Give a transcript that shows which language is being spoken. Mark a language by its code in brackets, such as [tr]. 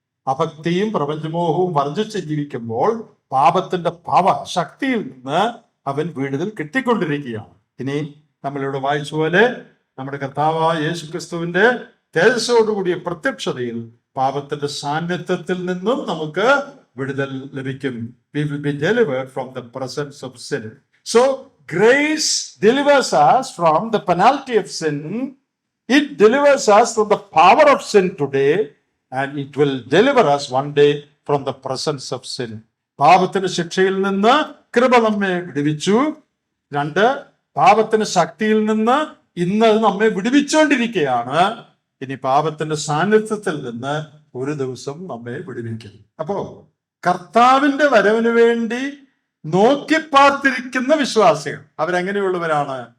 [ml] അഭക്തിയും പ്രപഞ്ചമോഹവും വർജിച്ച് ജീവിക്കുമ്പോൾ പാപത്തിന്റെ ശക്തിയിൽ നിന്ന് അവൻ വിടുതൽ കിട്ടിക്കൊണ്ടിരിക്കുകയാണ്. ഇനി നമ്മളിവിടെ വായിച്ച പോലെ നമ്മുടെ കർത്താവായ യേശു ക്രിസ്തുവിന്റെ തേജസ്സോടുകൂടിയ പ്രത്യക്ഷതയിൽ പാപത്തിന്റെ സാന്നിധ്യത്തിൽ നിന്നും നമുക്ക് വിടുതൽ ലഭിക്കും. [en] We will be delivered from the presence of sin. So grace delivers us from the penalty of sin. It delivers us from the power of sin today, and it will deliver us one day from the presence of sin. [ml] പാപത്തിന്റെ ശിക്ഷയിൽ നിന്ന് കൃപ നമ്മെ വിടുവിച്ചു. 2, പാപത്തിന്റെ ശക്തിയിൽ നിന്ന് ഇന്ന് നമ്മെ വിടുവിച്ചുകൊണ്ടിരിക്കുകയാണ്. ഇനി പാപത്തിന്റെ സാന്നിധ്യത്തിൽ നിന്ന് ഒരു ദിവസം നമ്മെ വിടുവിക്കും. അപ്പോ കർത്താവിന്റെ വരവിന് വേണ്ടി നോക്കി പാർത്തിരിക്കുന്ന വിശ്വാസികൾ അവരെങ്ങനെയുള്ളവരാണ്?